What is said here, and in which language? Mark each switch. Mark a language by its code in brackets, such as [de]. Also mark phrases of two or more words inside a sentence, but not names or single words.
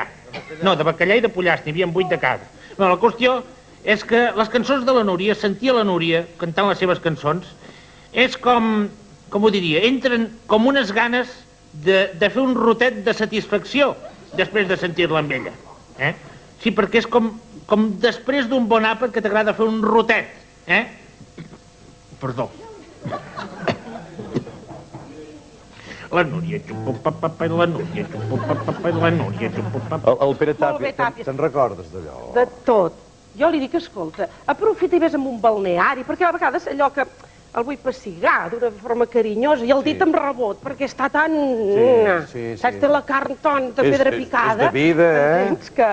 [ca] No, de bacallà i de pollastre, n'hi havia 8 de cada. La qüestió és que les cançons de la Núria, sentir la Núria cantant les seves cançons, és com ho diria, entren com unes ganes de fer un rotet de satisfacció després de sentir-la amb ella. Sí, perquè és com després d'un bon àpat que t'agrada fer un rotet. Perdó. La Núria, xupo-pa-pa-pa, i la Núria, xupo-pa-pa-pa, i la Núria, xupo-pa-pa-pa. El Pere Molt bé, Tàpies, Tàpies. te'n recordes d'allò? De tot. Jo li dic, escolta, aprofita i vés amb un balneari, perquè a vegades allò que el vull pessigar d'una forma carinyosa i el dit em rebot, perquè està tan... Saps, té la carn tan de pedra picada. És de vida, Entens que...